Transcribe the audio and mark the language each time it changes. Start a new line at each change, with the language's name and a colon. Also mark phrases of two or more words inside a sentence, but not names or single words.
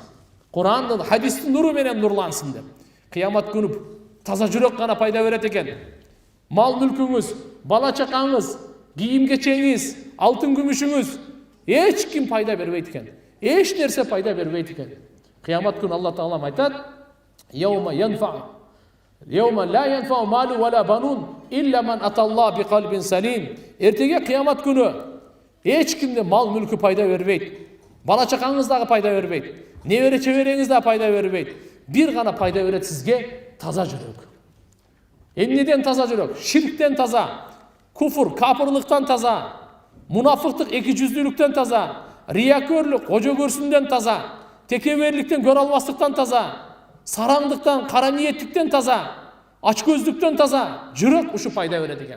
Kyrgyz: Курандын, хадистин нуру менен нурлансын деп. Кыямат күнү таза жүрөк гана пайда берет экен. Мал мүлкүңүз, бала чакаңыз, кийим-кечеңиз, алтын күмүшүңүз эч ким пайда бербейт экен. Эч нерсе пайда бербейт экен. Кыямат күнү Алла Таалам айтат:
Arabic: "يوم لا ينفع مال ولا بنون إلا من أتى الله بقلب سليم."
Kyrgyz: Эртеге кыямат күнү эч кимде мал мүлкү пайда бербейт. Бала чакаңыз дагы пайда бербейт. Небере чебереңиз да пайда бербейт. Бир гана пайда берет сизге таза жүрөк. Эмнеден таза жүрөк? Ширктен таза, куфур, капырлыктан таза, мунафыктык, эки жүздүүлүктөн таза, риякөрлүк, кожо көрсүндөн таза, текеберликтен, көрө албастыктан таза, сараңдыктан, кара ниеттиктен таза, ачкөздүктөн таза жүрөк ушу пайда берет экен.